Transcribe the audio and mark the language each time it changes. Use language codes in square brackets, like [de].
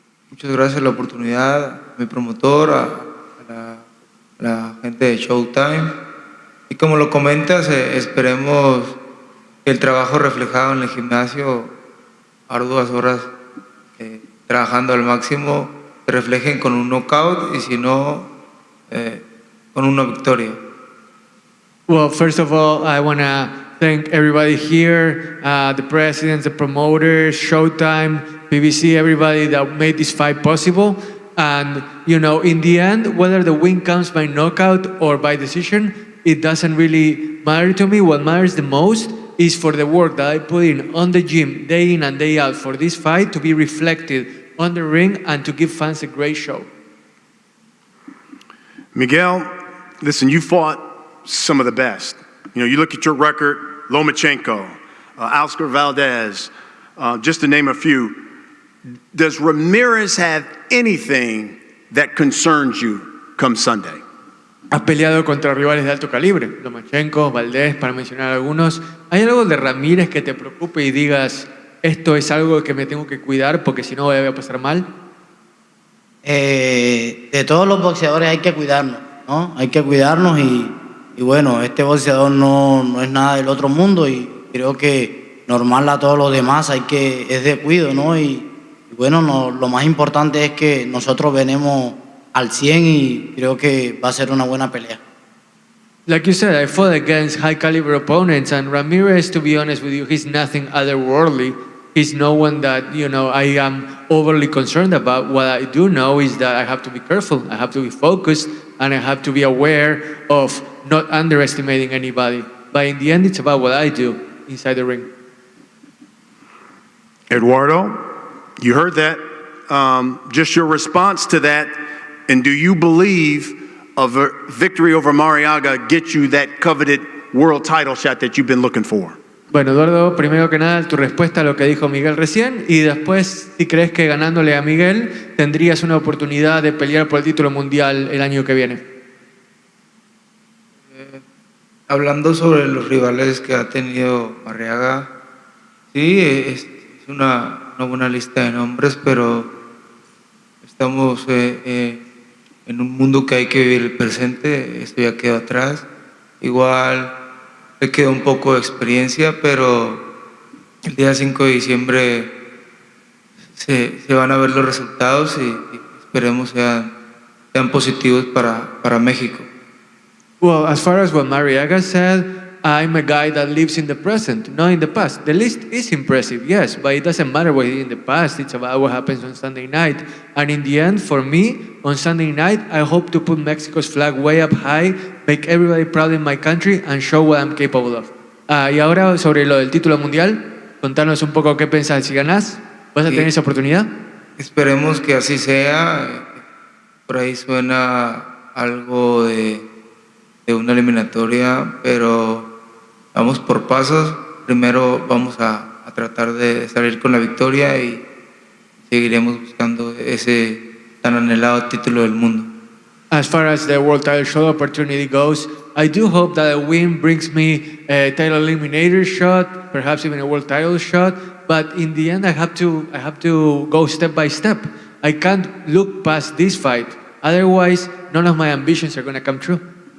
[es] Muchas gracias por la oportunidad, a mi promotor, a la gente de Showtime. Y como lo comentas, esperemos que el trabajo reflejado en el gimnasio, arduas horas trabajando al máximo, se reflejen con un knockout y si no, con una victoria. [en] Well, first of all, I want to thank everybody here, the presidents, the promoters, Showtime, PPV, everybody that made this fight possible. And, you know, in the end, whether the win comes by knockout or by decision, it doesn't really matter to me. What matters the most is for the work that I put in on the gym, day in and day out, for this fight to be reflected on the ring and to give fans a great show. Miguel, listen, you fought some of the best. You know, you look at your record, Lomachenko, Oscar Valdez, just to name a few. Does Ramirez have anything that concerns you come Sunday? [es] Has peleado contra rivales de alto calibre, Lomachenko, Valdez, para mencionar algunos. ¿Hay algo de Ramírez que te preocupe y digas, esto es algo que me tengo que cuidar porque si no voy a pasar mal? De todos los boxeadores hay que cuidarnos, ¿no? Hay que cuidarnos y bueno, este boxeador no es nada del otro mundo y creo que normal a todos los demás es de cuido, ¿no? Y bueno, lo más importante es que nosotros venimos al 100 y creo que va a ser una buena pelea. [en] Like you said, I fought against high caliber opponents, and Ramirez, to be honest with you, he's nothing otherworldly. He's no one that, you know, I am overly concerned about. What I do know is that I have to be careful, I have to be focused, and I have to be aware of not underestimating anybody. But in the end, it's about what I do inside the ring. Eduardo, you heard that. Just your response to that, and do you believe a victory over Mariaga gets you that coveted world title shot that you've been looking for? [es] Bueno, Eduardo, primero que nada, tu respuesta a lo que dijo Miguel recién, y después, si crees que ganándole a Miguel tendrías una oportunidad de pelear por el título mundial el año que viene. Hablando sobre los rivales que ha tenido Mariaga, sí, es una buena lista de nombres, pero estamos en un mundo que hay que vivir el presente. Esto ya quedó atrás. Igual le quedó un poco de experiencia, pero el día 5 de diciembre se van a ver los resultados y esperemos sean positivos para México. [en] Well, as far as what Mariaga said, I'm a guy that lives in the present, not in the past. The list is impressive, yes, but it doesn't matter what he did in the past. It's about what happens on Sunday night. And in the end, for me, on Sunday night, I hope to put Mexico's flag way up high, make everybody proud in my country, and show what I'm capable of. [es] Y ahora, sobre lo del título mundial, contanos un poco qué pensás. Si ganás, ¿vas a tener esa oportunidad? Esperemos que así sea. Por ahí suena algo de una eliminatoria, pero vamos por pasos. Primero vamos a tratar de salir con la victoria y seguiremos buscando ese tan anhelado título del mundo. [en] As far as the world title shot opportunity goes, I do hope that a win brings me a title eliminator shot, perhaps even a world title shot. But in the end, I have to go step by step. I can't look past this fight. Otherwise, none of my ambitions are going to come true.